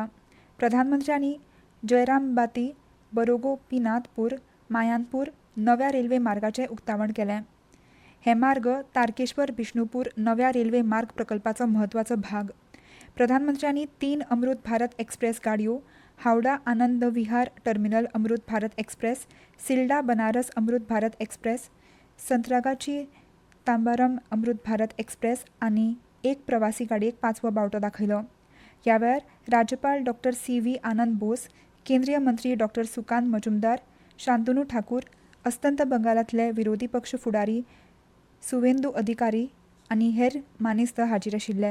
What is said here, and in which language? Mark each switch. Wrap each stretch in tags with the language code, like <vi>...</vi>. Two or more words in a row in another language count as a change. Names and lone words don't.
<kok>प्रधानमंत्र्यांनी जयरामबाती बरोगोपीनाथपूर मायानपूर नव्या रेल्वे मार्गाचें उक्तावण केलें. हे मार्ग तारकेश्वर बिष्णुपूर नव्या रेल्वे मार्ग प्रकल्पाचो म्हत्वाचो भाग. प्रधानमंत्र्यांनी 3 अमृत भारत एक्सप्रेस गाडयो हावडा आनंद विहार टर्मिनल अमृत भारत एक्सप्रेस, सिल्डा बनारस अमृत भारत एक्सप्रेस, संत्रागाची तांबारम अमृत भारत एक्सप्रेस आनी एक प्रवासी गाडयेक 5वो बावटो दाखयलो. ह्या वेळार राज्यपाल डॉ. CV आनंद बोस, केंद्रीय मंत्री डॉ. सुकांत मजुमदार, शांतनू ठाकूर, अस्तंत बंगालांतले विरोधी पक्ष फुडारी सुवेंदू अधिकारी आनी हेर मानेस्त हाजीर आशिल्ले.</kok>